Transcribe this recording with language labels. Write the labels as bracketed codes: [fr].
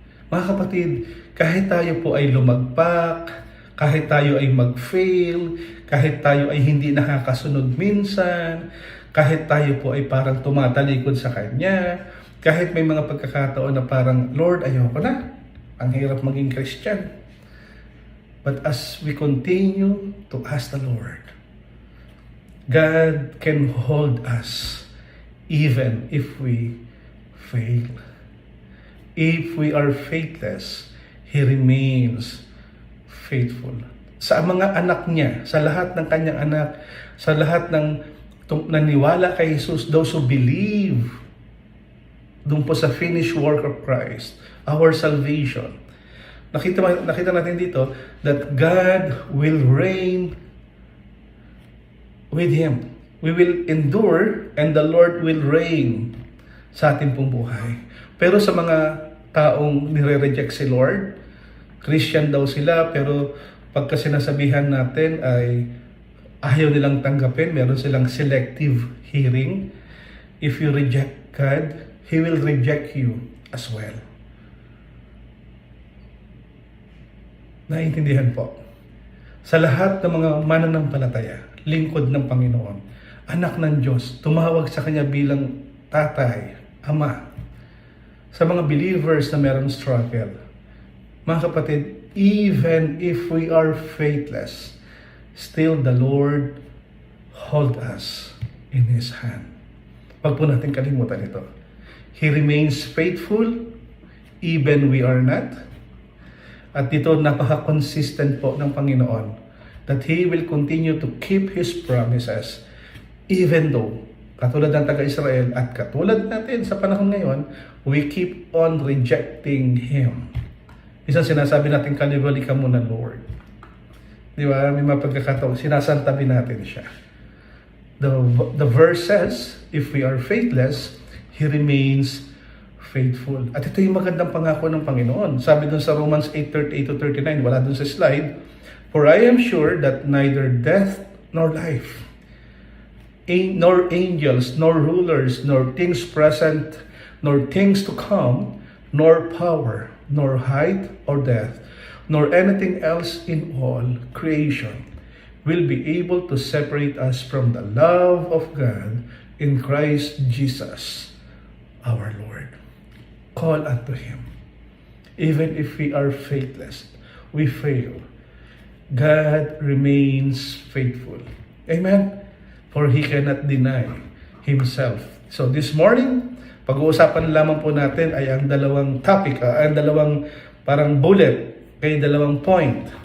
[tl] Mga kapatid, kahit tayo po ay lumagpak, kahit tayo ay mag-fail, kahit tayo ay hindi nakakasunod minsan, kahit tayo po ay parang tumatalikod sa Kanya, kahit may mga pagkakataon na parang, Lord, ayoko na. Ang hirap maging Christian. [en] But as we continue to ask the Lord, God can hold us even if we fail. If we are faithless, He remains faithful. [tl] Sa mga anak niya, sa lahat ng kanyang anak, sa lahat ng naniwala kay Jesus, [en] those who believe [tl] doon po sa [en] finished work of Christ, our salvation. [tl] Nakita natin dito [en] that God will reign with Him. We will endure and the Lord will reign [tl] sa ating pong buhay. Pero sa mga taong nire-reject si Lord, Christian daw sila, pero pagka sinasabihan natin ay ayaw nilang tanggapin, meron silang selective hearing. [en] If you reject God, He will reject you as well. [tl] Naiintindihan po. Sa lahat ng mga mananampalataya, lingkod ng Panginoon, anak ng Diyos, tumawag sa Kanya bilang tatay, ama. Sa mga believers na meron struggle, mga kapatid, [en] even if we are faithless, still the Lord hold us in His hand. [tl] Huwag po natin kalimutan ito. [en] He remains faithful even we are not. [tl] At dito napaka-consistent po ng Panginoon [en] that He will continue to keep His promises even though [tl] katulad ng taga-Israel at katulad natin sa panahon ngayon, [en] we keep on rejecting Him. [tl] Isang sinasabi natin, kalibali ka muna, Lord. Di ba? May mga pagkakataon, sinasantabi natin siya. [en] The verse says, if we are faithless, He remains faithful. [tl] At ito yung magandang pangako ng Panginoon. [en] Sabi dun sa Romans 8:38-39, [tl] wala dun sa slide, [en] for I am sure that neither death nor life, nor angels, nor rulers, nor things present, nor things to come, nor power, nor height or depth, nor anything else in all creation will be able to separate us from the love of God in Christ Jesus, our Lord. Call unto Him. Even if we are faithless, we fail, God remains faithful. Amen? For He cannot deny Himself. So this morning, [tl] pag-uusapan lamang po natin ay ang dalawang topic, ang dalawang parang bullet, kay dalawang point.